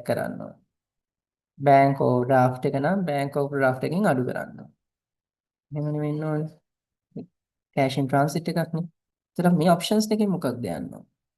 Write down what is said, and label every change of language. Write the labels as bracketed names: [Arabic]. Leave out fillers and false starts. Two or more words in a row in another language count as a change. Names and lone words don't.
[Sinhala] කරන්න ඕනේ [English] bank overdraft [Sinhala] එක නම් [English] bank overdraft [Sinhala] එකෙන් අඩු කරන්න ඕනේ එහෙමනේ වෙන්න ඕනේ [English] cash in transit [Sinhala] එකක් නේ ඒතර මේ options දෙකෙන් මොකක්ද යන්න ඕනේ